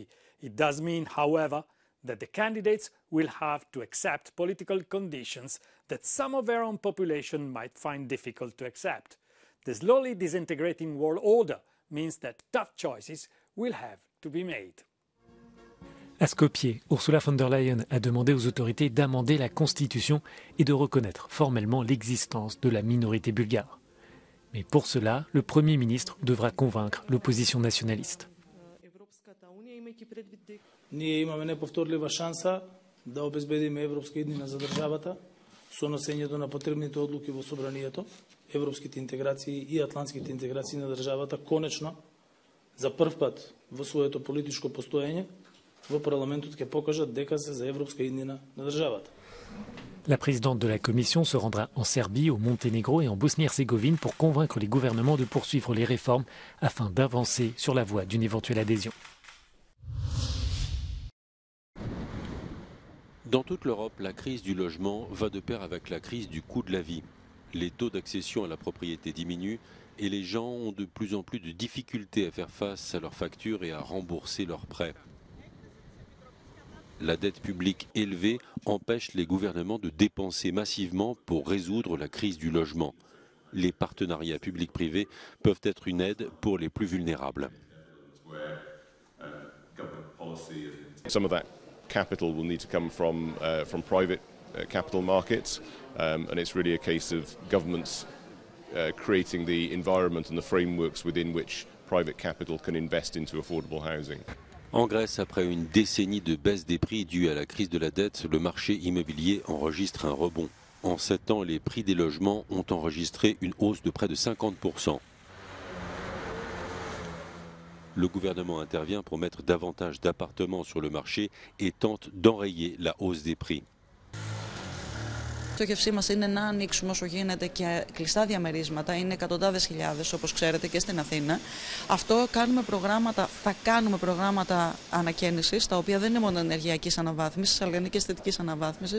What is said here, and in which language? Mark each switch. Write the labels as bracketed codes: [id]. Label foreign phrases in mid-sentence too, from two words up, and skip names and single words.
[en] It does mean, however, that the candidates will have to accept political conditions that some of their own population might find difficult to accept. The slowly disintegrating world order means that tough choices will have to be made. [fr] À Skopje, Ursula von der Leyen a demandé aux autorités d'amender la Constitution et de reconnaître formellement l'existence de la minorité bulgare. Mais pour cela, le Premier ministre devra convaincre l'opposition nationaliste. [mk] Ние имаме неповторлива шанса да обезбедиме европска иднина за државата со носењето на потребните одлуки во собранието, европските интеграции и атлантските интеграции на државата конечно за прв пат во своето политичко постоење во парламентот ќе покажат дека се за европска иднина на државата. [fr] La présidente de la Commission se rendra en Serbie, au Monténégro et en Bosnie-Herzégovine pour convaincre les gouvernements de poursuivre les réformes afin d'avancer sur la voie d'une éventuelle adhésion. Dans toute l'Europe, la crise du logement va de pair avec la crise du coût de la vie. Les taux d'accession à la propriété diminuent et les gens ont de plus en plus de difficultés à faire face à leurs factures et à rembourser leurs prêts. La dette publique élevée empêche les gouvernements de dépenser massivement pour résoudre la crise du logement. Les partenariats publics-privés peuvent être une aide pour les plus vulnérables. [en] Some of that capital will need to come from private capital markets, and it's really a case of governments creating the environment and the frameworks within which private capital can invest into affordable housing. [fr] En Grèce, après une décennie de baisse des prix due à la crise de la dette, le marché immobilier enregistre un rebond. En 7 ans, les prix des logements ont enregistré une hausse de près de 50%. Le gouvernement intervient pour mettre davantage d'appartements sur le marché et tente d'enrayer la hausse des prix. [el] Η στόχευσή μας είναι να ανοίξουμε όσο γίνεται και κλειστά διαμερίσματα. Είναι εκατοντάδες χιλιάδες, όπως ξέρετε, και στην Αθήνα. Αυτό θα κάνουμε προγράμματα ανακαίνησης, τα οποία δεν είναι μόνο ενεργειακής αναβάθμισης, αλλά είναι και αισθητικής αναβάθμισης.